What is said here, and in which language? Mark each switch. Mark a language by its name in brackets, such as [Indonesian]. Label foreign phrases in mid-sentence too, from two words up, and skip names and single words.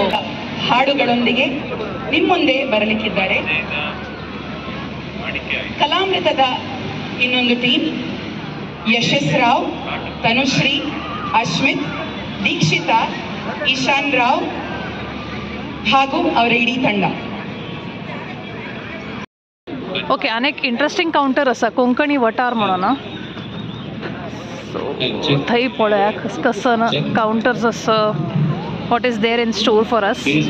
[Kannada] ಹಾಡುಗಳೊಂದಿಗೆ ನಿಮ್ಮ ಮುಂದೆ ಬರಲಿಕ್ಕಿದ್ದಾರೆ ಕಲಾಮೃತದ ಇನ್ನೊಂದು ಟೀಮ್. ಯಶಸ್ ರಾವ್, ತನುಶ್ರೀ, ಅಶ್ಮಿತ್, ದೀಕ್ಷಿತಾ, ಈಶಾನ್ ರಾವ್ ಹಾಗೂ ಅವರ ಇಡೀ ತಂಡ. [Konkani] ओके, अनेक इंटरेस्टिंग काउंटर आसा. कोंकणी वटार म्हणून सो थंय पळया कसकसन काउंटर्स आसा. [English] What is there in store for us.